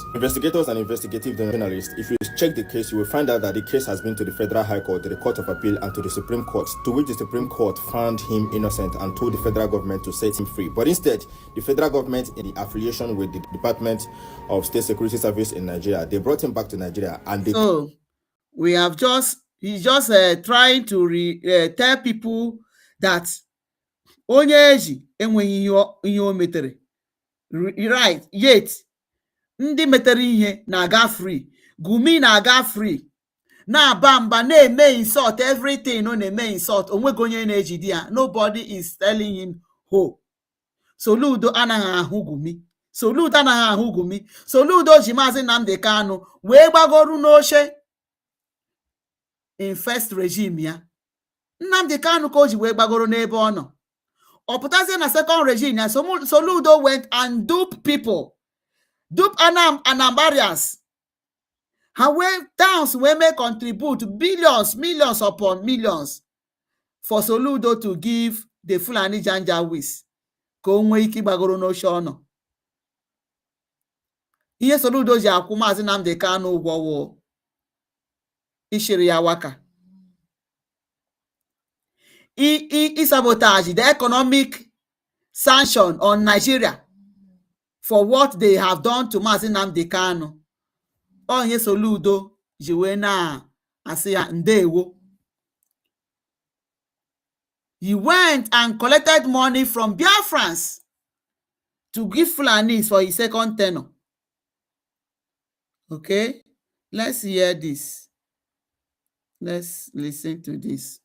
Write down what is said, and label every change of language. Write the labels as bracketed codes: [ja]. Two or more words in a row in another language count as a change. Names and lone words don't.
[en] Investigators and investigative journalists, if you check the case, you will find out that the case has been to the Federal High Court, to the Court of Appeal, and to the Supreme Court, to which the Supreme Court found him innocent and told the federal government to set him free. But instead, the federal government, in the affiliation with the Department of State Security Service in Nigeria, they brought him back to Nigeria and they... So, we have he's just trying to tell people that [ig] onye eji enweghị ihe o metere. [en] Right, yet [ig] ndị metere ihe na-aga free, Gumi na-aga free, na-aba mba, na-eme [en] insult everything, [ig] no na-eme insult, onwego onye na-ejide ya, [en] nobody is telling him ho. [ig] Soludo anaghị ahụ Gumi, Soludo anaghị ahụ Gumi, Soludo ji Maazị Nnamdi Kanu wee gbagoru n'oche [en] in first regime [ig] ya. Nnamdi Kanu ka o ji wee gbagoro n'ebe ọ nọ. Oputazie na [en] second regime, Soludo went and dupe people, dupe Anambarians. How towns may contribute billions, millions upon millions for Soludo to give the Fulani Janjaweeds. [ig] Ka o nwee ike gbagoro n'oche ọ nọ. Ihe Soludo ji akwụ Maazị Nnamdi Kanu ụgwọ wụ ishiri ya waka. [en] He sabotaged the economic sanction on Nigeria for what they have done to Maazị Nnamdi Kanu. [ig] Onye Soludo ji wee na-asị ya ndewo. [en] He went and collected money from Biafrans to give Fulanis for his second tenure. Okay, let's hear this. Let's listen to this.